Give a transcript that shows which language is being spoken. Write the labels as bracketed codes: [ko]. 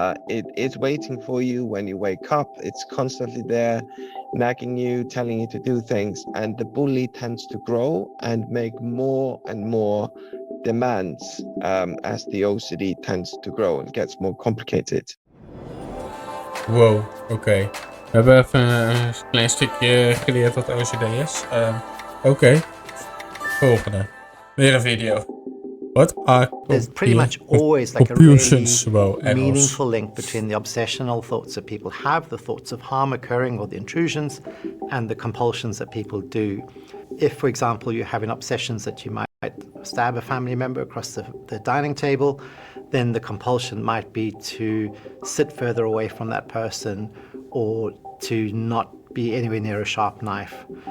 [en] It is waiting for you when you wake up. It's constantly there, nagging you, telling you to do things. And the bully tends to grow and make more and more demands as the OCD tends to grow and gets more complicated. [nl] Wow, oké. We hebben even een klein stukje geleerd wat OCD is. Oké. Volgende. Weer een video. [en] What are There's pretty much always like a really compulsions? [nl] Wow, Engels. [en] meaningful link between the obsessional thoughts that people have, the thoughts of harm occurring or the intrusions, and the compulsions that people do. If, for example, you're having obsessions that you might stab a family member across the dining table, then the compulsion might be to sit further away from that person or to not be anywhere near a sharp knife.